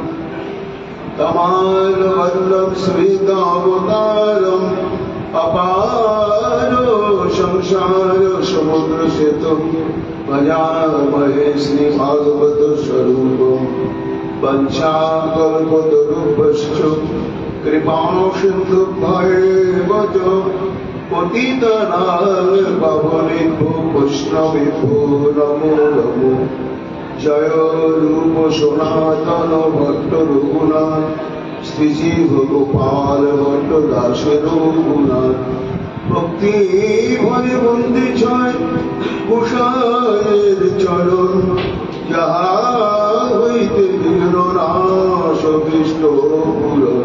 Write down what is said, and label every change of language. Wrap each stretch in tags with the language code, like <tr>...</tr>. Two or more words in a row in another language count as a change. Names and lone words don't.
<sa>तमालवल्लं स्मितावतारम् अपारो संसार समुद्र सेतु भजामहे श्रीभागवत स्वरूपम् वंशाकल्पतरुभ्यश्च कृपा सिन्धुभ्यैव ভজ পতিতানাং পাবনেভ্যো বৈষ্ণবেভ্যো নমো নমো।</sa> <bn>জয় রূপ সনাতন ভট্ট রঘুনাথ শ্রী জীব গোপাল ভট্ট দাসের রঘুনাথ। ভক্তি ভরে বন্দে ছয় কুশায়ের চরণ, যাহা হইতে বিঘ্ন নাশ কৃষ্ট পুরন।</bn>